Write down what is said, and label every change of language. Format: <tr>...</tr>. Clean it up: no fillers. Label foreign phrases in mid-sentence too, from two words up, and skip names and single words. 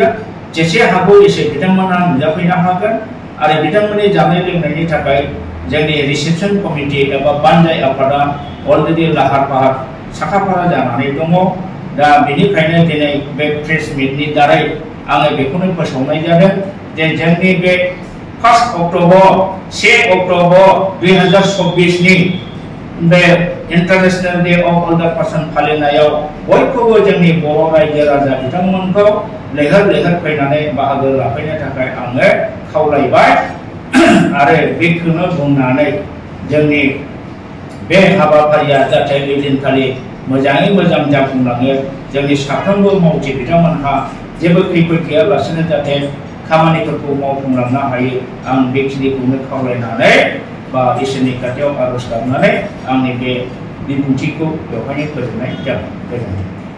<brx>जेसे हागौ एसे बिथांमोना नुजाफैनो हागोन। आरो बिथांमोननि जानाय लोंनायनि थाखाय जोंनि रिसेपसन कमिटि एबा बानजाय आफादा अलरेडि लाहार फाहार साखाफारा जानानै दङ। दा बेनिखायनो दिनै बे प्रेस मिटनि दारै आङो बेखौनो फोसावनाय जादों जे जोंनि बे 1 अक्ट'बर 1 अक्ट'बर 2024 नि बे इंटरनेशनल डे ऑफ एल्डर पर्सन फालिनायाव बयखौबो जोंनि बर' रायजो राजा बिथांमोनखौ लैहोर लैहोर फैनानै बाहागो लाफैनो थाखाय आङो खावलायबाय आरो बेखौनो बुंनानै जोंनि बे हाबाफारिया जाहाथे ओइदिनखालि मोजाङै मोजां जाफुंलाङो जोंनि साफ्रोमबो मावथि बिथांमोनहा जेबो खैफोद गैयालासेनो जाहाथे खामानिफोरखौ मावफुंलांनो हायो आं बेखिनिखौनो खावलायनानै बा इसोरनि खाथियाव आरज गाबनानै आंनि बे बिबुंथिखौ बेवहायनो फोजोबनाय जाबाय।</brx>